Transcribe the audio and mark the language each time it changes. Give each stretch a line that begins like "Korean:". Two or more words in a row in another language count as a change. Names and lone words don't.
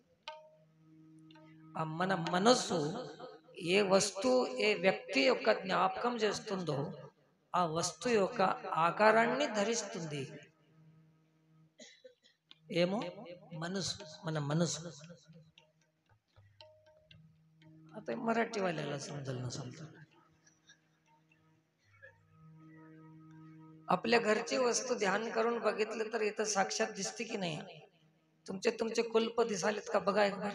Telugu: మన మనస్సు ఏ వస్తువు ఏ వ్యక్తి యొక్క జ్ఞాపకం చేస్తుందో ఆ వస్తువు యొక్క ఆకారాన్ని ధరిస్తుంది. ఏమో మనసు, మన మనసు.
Marathi: आता मराठीवाल्याला समजल नसेल तर आपल्या घरची वस्तू ध्यान करून बघितलं तर इथं साक्षात दिसते की नाही? तुमचे तुमचे कुलप दिसालेत का बघा एकदा.